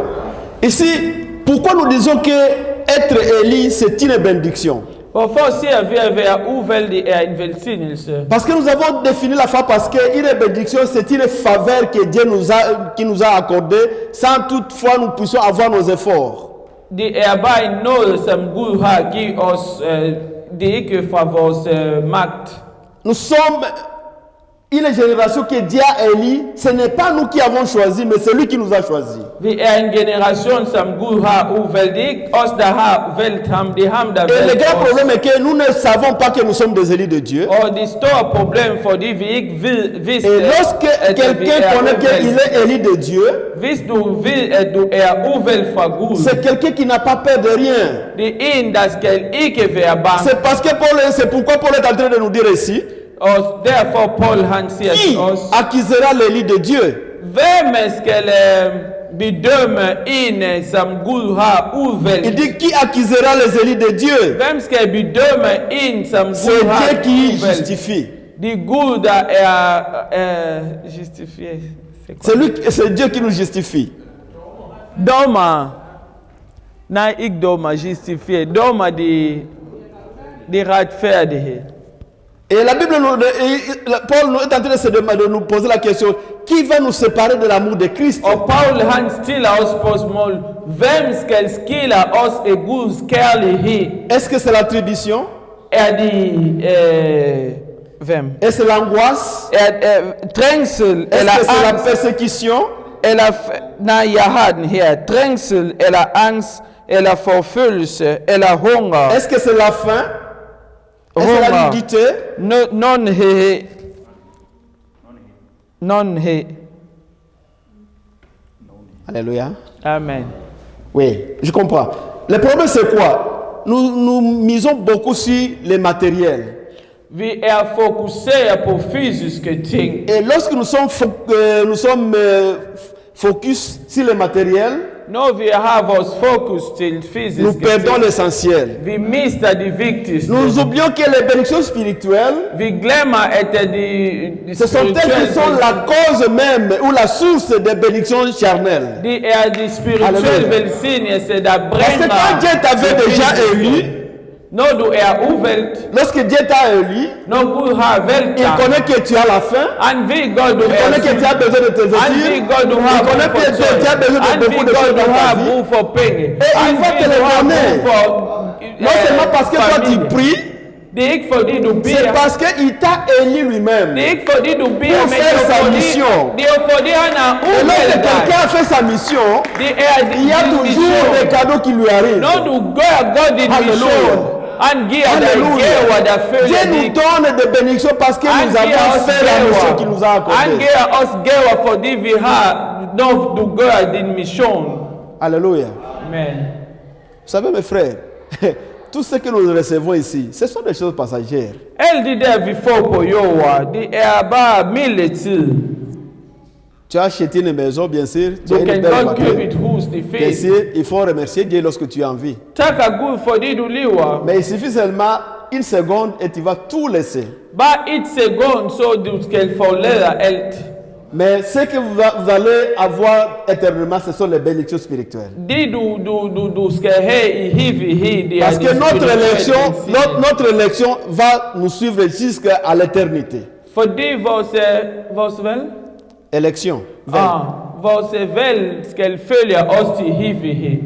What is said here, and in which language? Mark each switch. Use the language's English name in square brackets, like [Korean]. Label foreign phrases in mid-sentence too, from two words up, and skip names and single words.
[French] Ici, pourquoi nous disons que être élu, c'est une bénédiction? Parce que nous avons défini la foi parce qu'une bénédiction, c'est une faveur que Dieu qui nous a accordée sans toutefois nous puissions avoir nos efforts. [Danish] Det er bare en nåde, som Gud har givet os. Det er ikke fra vores magt. [French] Nous sommes une génération que Dieu a élue. Ce n'est pas nous qui avons choisi, mais c'est lui qui nous a choisi. [Danish] Vi er en generation, som Gud har udvalgt. Det er ikke os, der har valgt ham. Det er ham, der [French] Et le [Danish] valgt [French] grand [Danish] os. [French] problème est que nous ne savons pas que nous sommes des élus de Dieu. [Danish] Og det store problem, fordi vi ikke vidste, [French] Et lorsque quelqu'un connaît qu'il est élu de Dieu, [Danish] hvis du ved, at du er udvalgt fra Gud, [French] c'est quelqu'un qui n'a pas peur de rien. [Danish] det er en, der skal ikke være bange. [French] C'est pourquoi Paul est en train de nous dire ici, [Danish] Og derfor Paul han siger [French] qui [Danish] til os, [French] accusera l'élu de Dieu? [Danish] hvem skal bedømme en, som Gud har udvalgt? [French] Il dit qui accusera les élus de Dieu? [Danish] Hvem skal bedømme en, som [French] C'est [Danish] Gud har [French] Dieu qui [Danish] udvalgt? [French] justifie. [Danish] Det er Gud, der er justifieret. [French] C'est Dieu qui nous justifie. [Danish] Dommer. Nej, ikke dommer, justifieret. Dommer, det er retfærdighed. [French] Et la Bible, Paul est en train de nous poser la question, qui va nous séparer de l'amour de Christ? [Danish] Og Paul han stiller os spørgsmål, hvem skal skille os af Guds kærlighed? [French] Est-ce que c'est l'attribution? [Danish] Er det hvem? [French] Est-ce l'angoisse? [Danish] Trængsel [French] Est-ce [Danish] eller [French] que c'est la [Danish] angst? [French] persécution? [Danish] Eller nej, jeg har den her. Trængsel eller angst eller forfølgelse eller hunger. [French] Est-ce que c'est la faim? Est-ce que c'est la nudité? [Danish] Nonhed. [French] Alléluia. Amen. Oui, je comprends. Le problème c'est quoi? Nous misons beaucoup sur les matériels. [Danish] Vi er fokuseret på fysiske ting. [French] Et lorsque nous sommes focus sur les matériels, [Danish] Når vi har vores fokus til fysiske [French] nous perdons [Danish] ting, [French] l'essentiel. [Danish] vi mister det vigtigste. [French] Nous oublions que les bénédictions spirituelles, [Danish] Vi glemmer, at de [French] ce sont elles qui sont la cause même ou la source des bénédictions charnelles. [Danish] Det er de spirituelle Halleluja. velsignelser, der [French] Parce que quand Dieu t'avait déjà élu, [Danish] når du er uvalgt, [French] lorsque Dieu t'a élu, [Danish] når Gud har valgt [French] il [Danish] dig, [French] connaît que tu as la faim, [Danish] han ved godt, du [French] il [Danish] er [French] connaît que tu as [Danish] syg. [French] besoin de te [Danish] Han [French] vêtir, [Danish] ved godt, du har [French] il connaît [Danish] brug [French] que [Danish] for tøj. [French] tu as besoin [Danish] Han [French] de beaucoup [Danish] ved [French] de [Danish] godt, [French] choses [Danish] du [French] dans [Danish] har [French] ta vie. [Danish] brug for penge. [French] il [Danish] Han [French] va te [Danish] ved, [French] le [Danish] du har [French] donner. [Danish] brug for [French] Non seulement parce que toi tu [Danish] familie. [French] pries, [Danish] Det er ikke fordi du [French] c'est [Danish] beder. [French] parce qu'il t'a élu lui-même. [Danish] Det er ikke fordi du beder, [French] Pour [Danish] men [French] faire sa mission. [Danish] det er fordi han har [French] Et lorsque [Danish] udvalgt dig. [French] quelqu'un a fait sa mission, [Danish] Det er [French] il y a [Danish] din [French] toujours [Danish] mission. [French] des cadeaux qui lui arrivent. [Danish] Når du gør godt din Halleluja. mission, han giver dig [French] Alléluia. [Danish] gaver, der [French] Dieu [Danish] følger [French] nous [Danish] dig. [French] donne des bénédictions parce que [Danish] Han [French] nous [Danish] giver [French] avons [Danish] os [French] fait la mission qu'il nous a [Danish] gaver. Han [French] accordée. [Danish] giver os gaver, fordi vi har, når du gør din mission. [French] Alléluia. [Danish] Men [French] Vous savez mes frères, tout ce que nous recevons ici, ce sont des choses passagères. [Danish] alle de der, vi får på jorden, det er bare midlertid. [French] Tu as acheté une maison, bien sûr. Tu [Danish] Du [French] as une [Danish] kan [French] belle [Danish] godt købe [French] voiture. [Danish] et hus, det er [French] Bien [Danish] fedt. [French] sûr, il faut remercier Dieu lorsque tu es en vie. [Danish] Tak af Gud, fordi du lever. [French] Mais il suffit seulement une seconde et tu vas tout laisser. [Danish] Bare et sekund, så du skal forlade alt. [French] Mais ce que vous allez avoir éternellement, ce sont les bénédictions spirituelles. [Danish] Det du skal have i evighed, det er [French] Parce [Danish] de [French] que notre [Danish] spirituelle [French] élection, [Danish] velsignelser. [French] notre élection va nous suivre jusqu'à l'éternité. [Danish] Fordi vores valg, [French] Élection. [Danish] vores valg skal følge os til evighed.